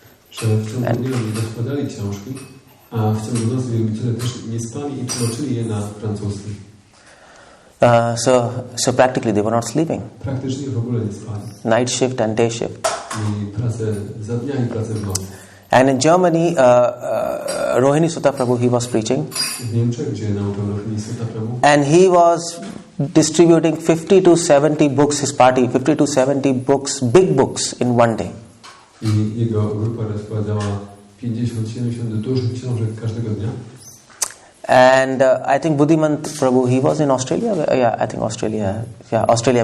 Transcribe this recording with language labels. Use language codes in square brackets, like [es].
[pl] Że w ciągu dnia oni rozkładali książki, a w ciągu nocy wielbiciele też nie spali i tłumaczyli je na francuski. [en] So practically they were not sleeping. [pl] Praktycznie w ogóle nie spali. [en] Night shift and day shift. [pl] Mieli pracę za dnia i pracę w nocy. [en] And in Germany, Rohini Sutta Prabhu, he was preaching. [pl] W Niemczech, gdzie nauczał Rohini Sutta Prabhu. [en] And he was distributing 50 to 70 books, his party, 50 to 70 books, big books in one day. [pl] I jego grupa rozkładała 50-70 dużych książek każdego dnia. [en] And I think Buddhimant Prabhu, he was in Australia. Yeah, I think Australia. Yeah, Australia.